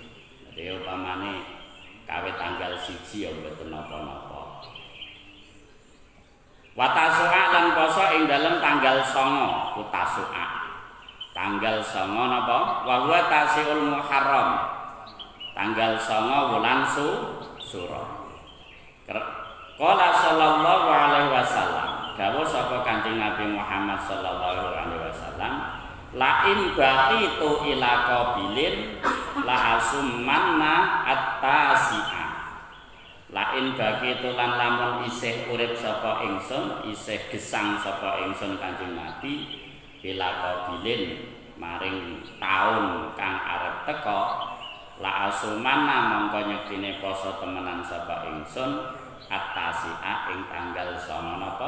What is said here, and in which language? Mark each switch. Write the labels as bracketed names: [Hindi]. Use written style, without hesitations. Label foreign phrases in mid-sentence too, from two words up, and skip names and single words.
[Javanese] Dadi upamane kawe tanggal 1 ya mboten napa-napa. [Arabic] وتاسوعاء [Javanese] lan poso ing dalem tanggal 9 utasu'a. Tanggal 9 napa? [Arabic] وهو تاسع المحرم. [Javanese] Tanggal 9 wulan Syura. [Arabic] قال صلى الله عليه وسلم, [Javanese] dawuh sapa Kanjeng Nabi Muhammad [Arabic] صلى الله عليه وسلم لئن بقيت إلى قابل لأصومن التاسع. لئن بقيت [Javanese] lan lamun isih urip sapa ingsun, isih gesang sapa ingsun Kanjeng Nabi [Arabic] إلى قابل [Javanese] maring taun kang arep teka, [Arabic] لأصومن [Javanese] mongko nyektine poso temenan sapa ingsun at-tasi'a ing tanggal 9 napa?